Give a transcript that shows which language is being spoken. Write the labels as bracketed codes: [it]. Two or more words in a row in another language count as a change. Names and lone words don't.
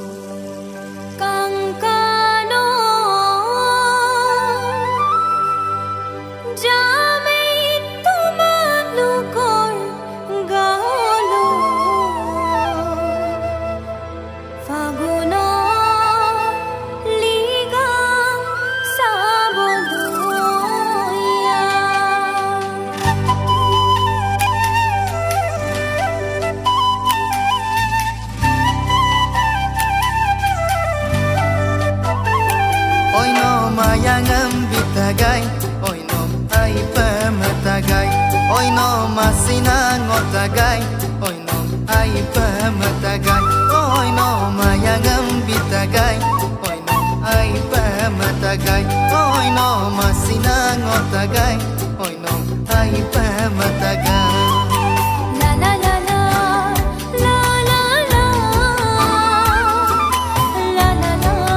[as] কাংকানো যামেই তোমালোকৰ গাঁৱলৈ ফাগুনত লিগাং চাবলৈ [mrg] Mayangan bitagay oy no ay pamatagay oy no masinang otagay oy no ay pamatagay oy no mayangan bitagay oy no ay pamatagay oy no masinang otagay oy no ay pamatagay la la la la la la la la la la